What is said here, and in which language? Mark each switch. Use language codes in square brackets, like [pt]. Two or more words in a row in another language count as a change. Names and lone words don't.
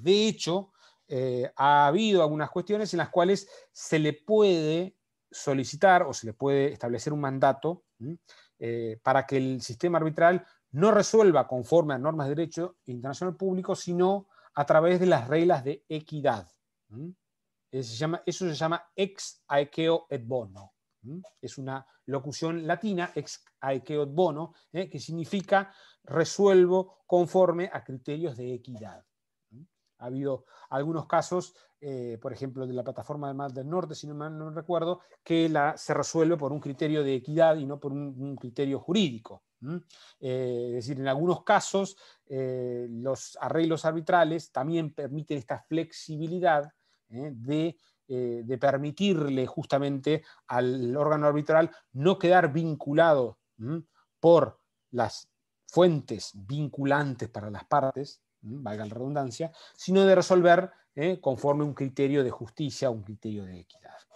[es] De hecho, ha habido algunas cuestiones en las cuales se le puede solicitar o se le puede establecer un mandato para que el sistema arbitral no resuelva conforme a normas de derecho internacional público, sino a través de las reglas de equidad. Eso se llama [la] ex aequeo et bono. [es] Es una locución latina, [la] ex aequeo et bono, [es] que significa resuelvo conforme a criterios de equidad. Ha habido algunos casos, por ejemplo, de la plataforma del Mar del Norte, si no mal no recuerdo, que se resuelve por un criterio de equidad y no por un criterio jurídico. Es decir, en algunos casos los arreglos arbitrales también permiten esta flexibilidad de permitirle justamente al órgano arbitral no quedar vinculado por las fuentes vinculantes para las partes, valga la redundancia, sino de resolver conforme un criterio de justicia, un criterio de equidad.